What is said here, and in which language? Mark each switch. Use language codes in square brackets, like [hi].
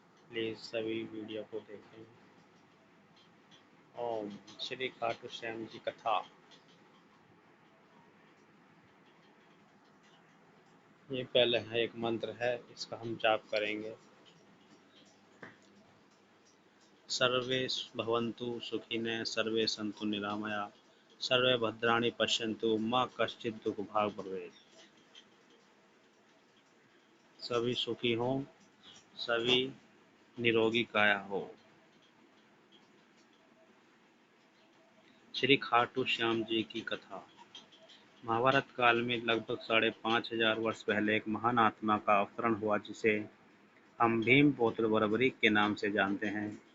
[hi] Please सभी video को देखें। ओम श्री खाटू श्याम जी कथा। ये पहले है एक मंत्र है, इसका हम जाप करेंगे। [sa] सर्वे भवन्तु सुखिनः, सर्वे सन्तु निरामया, सर्वे भद्राणि पश्यन्तु, मा कश्चित् दुःख भाग् भवेत्। [hi] सभी सुखी हों, सभी निरोगी काया हो। श्री खाटू श्याम जी की कथा। महाभारत काल में लगभग 5,500 वर्ष पहले एक महान आत्मा का अवतरण हुआ, जिसे हम भीम पौत्र बर्बरीक के नाम से जानते हैं।